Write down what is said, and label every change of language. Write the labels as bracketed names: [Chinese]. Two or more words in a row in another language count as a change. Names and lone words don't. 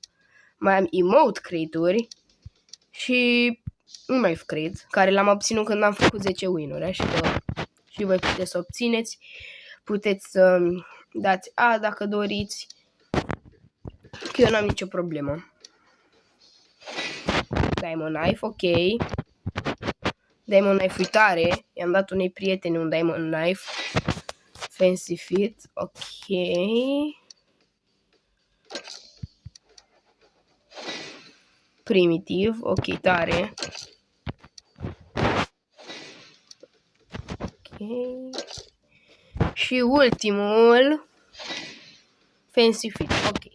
[Romanian] Mai am [English] emote crate-uri [Romanian] și un [English] life crate, [Romanian] care l-am obținut când am făcut 10 win-uri, așa că și voi puteți să obțineți. Puteți să dați A dacă doriți, că eu n-am nicio problemă. [English] Diamond knife, [Romanian] ok. [English] Diamond knife, [Romanian] uitare, i-am dat unei prietene un [English] diamond knife. Fancy fit, [Romanian] ok. Primitiv, ok, tare. Ok. Și ultimul, [English] fancy fit, [Romanian] ok.